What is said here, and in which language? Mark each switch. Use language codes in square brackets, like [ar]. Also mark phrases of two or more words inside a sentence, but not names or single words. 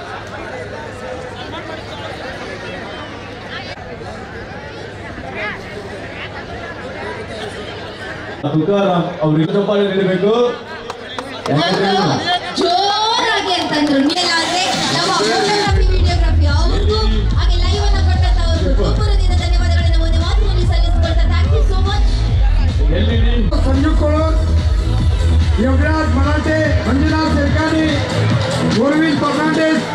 [kn] ತುಕಾರಾಮ್ ಅವ್ರಿಗೆ ಚಪ್ಪಾಳೆ ನೀಡಬೇಕು. ಜೋರಾಗಿ ಅಂತಂದ್ರು ಮೇಲಾದ್ರೆ ನಮ್ಮ [en] photography videography [kn] ಅವ್ರಿಗೂ ಹಾಗೆ ಲೈವ್ ಅನ್ನ ಕೊಟ್ಟಂತವ್ರಿಗೂ ಒಬ್ಬರದಿಂದ ಧನ್ಯವಾದಗಳನ್ನು ಒಂದು ಮಾತಿನಲ್ಲಿ ಸಲ್ಲಿಸಿಕೊಳ್ತಾ [en] thank you so much. [kn] संजू कोळूर, योगराज मराठे, मंजुनाथ सरकारी, गोरविंद फर्नांडिस.